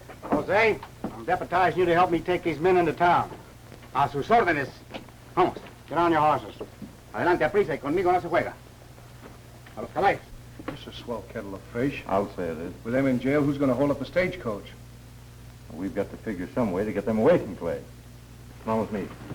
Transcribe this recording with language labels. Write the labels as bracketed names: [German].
[English] Jose, I'm deputizing you to help me take these men into town. [Spanish] A sus órdenes. Vamos. [English] Get on your horses. [Spanish] Adelante, a prisa, y conmigo no se juega. A los caballos. [English] This is a swell kettle of fish. I'll say it is. With them in jail, who's going to hold up the stagecoach? Well, we've got to figure some way to get them away from Clay. Come on with me.